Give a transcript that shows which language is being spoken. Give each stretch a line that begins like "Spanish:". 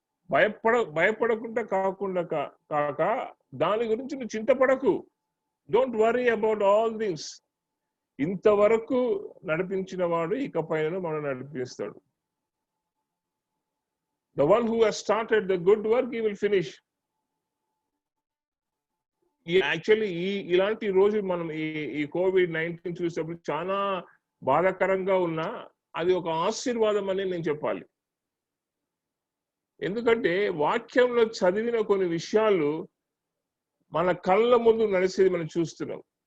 Telugu: భయపడకుండా కాక దాని గురించి నువ్వు చింతపడకు.
English: Don't worry about all things.
Telugu: ఇంతవరకు నడిపించిన వాడు ఇకపైన మనం నడిపిస్తాడు.
English: The one who has started the good work, he will finish.
Telugu: Actually ఇలాంటి రోజు మనం ఈ COVID-19 చూసేటప్పుడు చాలా బాధాకరంగా ఉన్నా అది ఒక ఆశీర్వాదం అని నేను చెప్పాలి. ఎందుకంటే వాక్యంలో చదివిన కొన్ని విషయాలు మన కళ్ళ ముందు నడిచేది మనం చూస్తున్నాం.